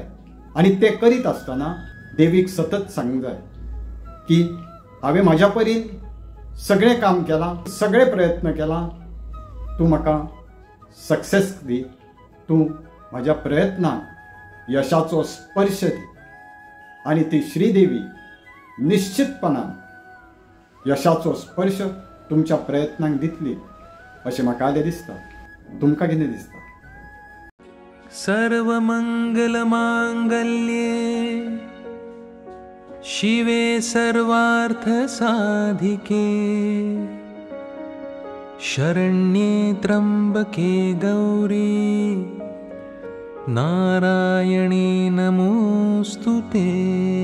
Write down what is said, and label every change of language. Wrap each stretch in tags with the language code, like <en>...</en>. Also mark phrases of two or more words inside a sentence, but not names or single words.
<kok>आनी तें करीत आसतना देवीक सतत सांगूंक जाय की हांवें म्हाज्या परीन सगळें काम केलां, सगळे प्रयत्न केला, तूं म्हाका सक्सेस दी, तूं म्हाज्या प्रयत्नाक यशाचो स्पर्श दी. आनी ती श्रीदेवी निश्चितपणान यशाचो स्पर्श तुमच्या प्रयत्नांक दितली अशें म्हाका दिसता. तुमकां कितें दिसता?</kok> <sa>सर्वमंगलमांगल्ये शिवे सर्वार्थसाधिके शरण्ये त्र्यंबके गौरी नारायणी नमोस्तुते.</sa>